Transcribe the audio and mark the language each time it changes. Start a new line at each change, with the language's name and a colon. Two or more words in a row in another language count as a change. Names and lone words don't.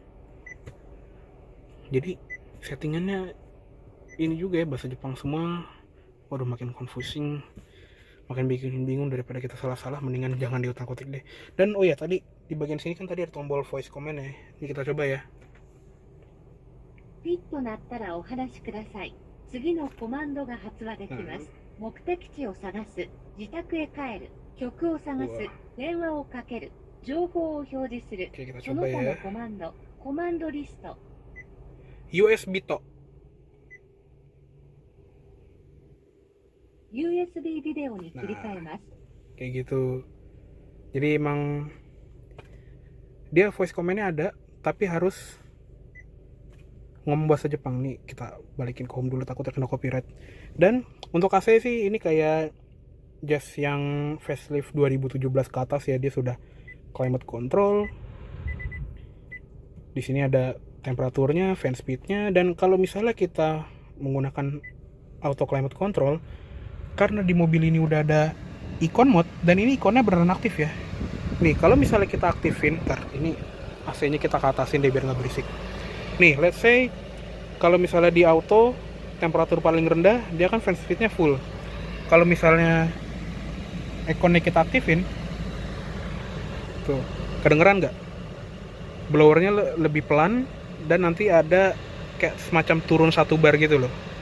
Indonesian: Jadi settingannya ini juga ya bahasa Jepang semua. Waduh, makin confusing, makin bikin bingung. Daripada kita salah-salah, mendingan jangan diutak-utik deh. Dan oh ya, tadi di bagian sini kan tadi ada tombol
English: voice command
Indonesian: ya. Ini kita coba ya.
Japanese: ピッとなったらお話しください。次のコマンドが発話できます。目的地を探す、自宅へ帰る、曲を探す、電話をかける、情報を表示する、
Indonesian: Oke, kita
Japanese: その
Indonesian: coba
Japanese: 他の
Indonesian: ya.
Japanese: コマンド、コマンドリスト。 USB to. USB ビデオに切り替えます。
Indonesian: Kayak gitu. Jadi emang dia
English: voice command-nya
Indonesian: ada, tapi harus ngomong bahasa Jepang. Nih kita balikin ke home dulu, takutnya kena copyright. Dan untuk AC sih ini kayak Jazz yang facelift 2017 ke atas ya, dia sudah
English: climate control.
Indonesian: Di sini ada temperaturnya,
English: fan speednya,
Indonesian: dan kalau misalnya kita menggunakan
English: auto climate control,
Indonesian: karena di mobil ini udah ada
English: icon mode,
Indonesian: dan ini ikonnya beneran aktif ya. Nih kalau misalnya kita aktifin, ini AC-nya kita ke atasin deh biar nggak berisik. Nih
English: let's say
Indonesian: kalau misalnya di auto temperatur paling rendah, dia kan
English: fan speednya
Indonesian: full. Kalau misalnya ikonnya kita aktifin, tuh kedengeran nggak? Blowernya lebih pelan, dan nanti ada kayak semacam turun 1 bar gitu loh.